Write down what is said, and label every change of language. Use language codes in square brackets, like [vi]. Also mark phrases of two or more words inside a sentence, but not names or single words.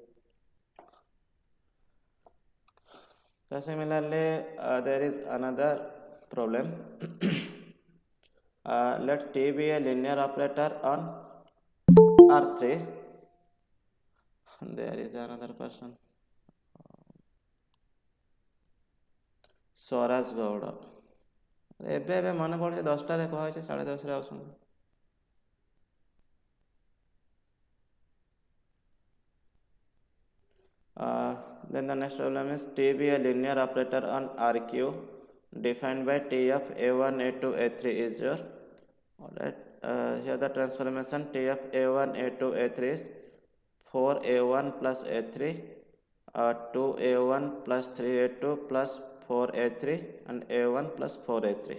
[en] So similarly, there is another problem. Let T be a linear operator on R3. There is another person, Swaraj Gowda. [or] ଏବେ ଏବେ ମନେ ପଡ଼ୁଛି 10ଟାରେ କୁହାହେଇଛି 10:30ରେ ଆସୁଛନ୍ତି. [en] Then the next problem is T be a linear operator on RQ defined by T of A1, A2, A3 is your. Alright, here the transformation T of A1, A2, A3 is 4A1 plus A3, 2A1 plus 3A2 plus 4A3, and A1 plus 4A3.